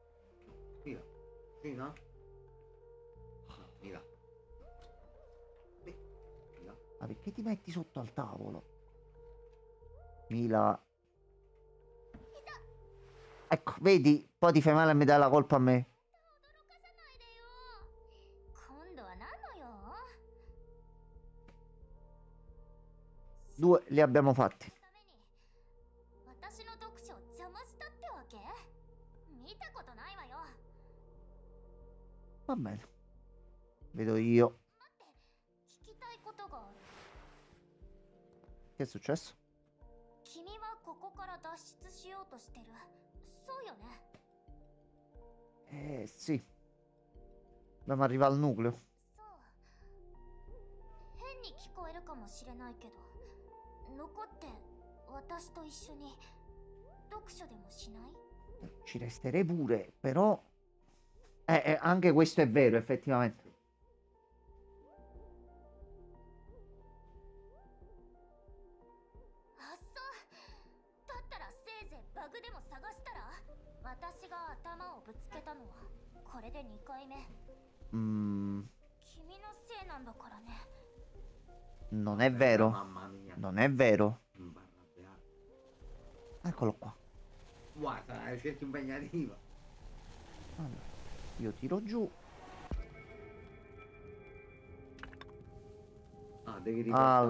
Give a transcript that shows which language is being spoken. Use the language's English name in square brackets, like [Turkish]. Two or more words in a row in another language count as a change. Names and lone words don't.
[Italian] Mila. Mila. Cina? Mila. Beh, Mila. Ma perché ti metti sotto al tavolo? Mila. Ecco, vedi? Poi ti fai male e mi dai la colpa a me. [Japanese] 驚かさないでよ。今度は何の用？ [Italian] 2 li abbiamo fatti. [Japanese] ために私の読書を邪魔したってわけ？見たことないわよ。 [Italian] Va bene. Vedo io. [Japanese] 待って、聞きたいことがある。 [Italian] Che è successo? [Japanese] 君はここから脱出しようとしてる。そうよね。 [Italian] Sì. Dobbiamo arrivare al nucleo. [Japanese] そう。変に聞こえるかもしれないけど、残って私と一緒に読書でもしない？ [Italian] Ci resterei pure, però... anche questo è vero, effettivamente. [Japanese] あっそう。だったらせいぜいバグでも探したら？私が頭をぶつけたのはこれで2回目。 Mm, 君のせいなんだからね。 [Italian] non è vero. Mamma mia. Non è vero. Non va arrabbiare. Eccolo qua. Guarda, è una scelta impegnativa. Allora, io tiro giù. Ah, devi riportare...